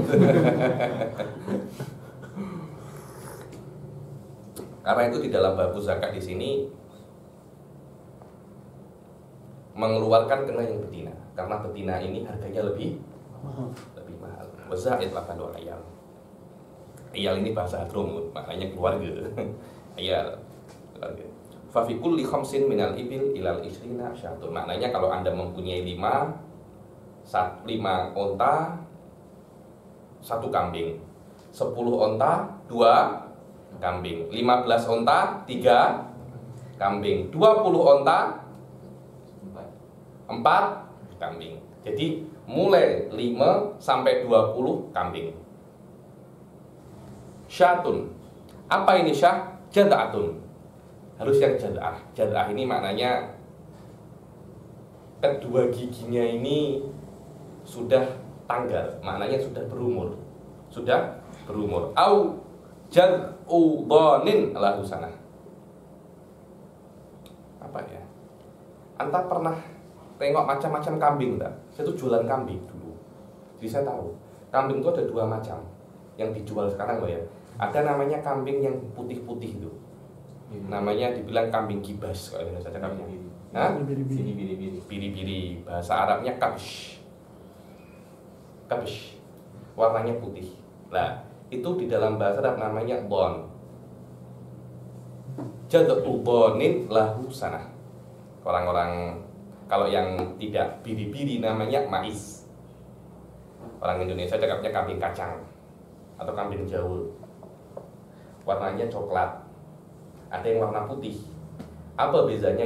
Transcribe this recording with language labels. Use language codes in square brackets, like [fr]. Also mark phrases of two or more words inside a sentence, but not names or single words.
[id] Karena itu di dalam bab zakat di sini mengeluarkan kena yang betina, karena betina ini harganya lebih mahal. [ar] وزائد لبن والعيال. [id] Ayal ini bahasa Hadramut, maknanya keluarga. Ayal keluarga. [ar] ففي كل خمس من الإبل إلى 20 شاة. [id] Maknanya kalau Anda mempunyai 5 unta, 1 kambing, 10 unta, 2 kambing, 15 unta, 3 kambing, 20 unta, 4 kambing. Jadi mulai 5 sampai 20 kambing. Syatun. Apa ini syah? Jad'atun. Harus yang jad'ah. Jad'ah ini maknanya kedua giginya ini sudah tanggal, maknanya sudah berumur. Sudah berumur. [ar] أو جذع ضأن له سنة. [id] Apa ya? [ms] Anta pernah tengok macam-macam kambing enggak? [id] Saya tuh jualan kambing dulu. Jadi saya tahu, kambing itu ada dua macam yang dijual sekarang loh ya. Ada namanya kambing yang putih-putih itu. Namanya dibilang kambing gibas kalau Indonesia cakapnya. Hah? [ms] Biri-biri. [id] Bahasa Arabnya kabsh. Kabsh. Warnanya putih. Nah, itu di dalam bahasa Arab namanya dhon. [ar] جذع ضأن له سنة. [id] Orang-orang kalau yang tidak biri-biri namanya mais. Orang Indonesia cakapnya kambing kacang atau kambing jaul. Warnanya coklat. Ada yang warna putih. [ms] Apa bezanya?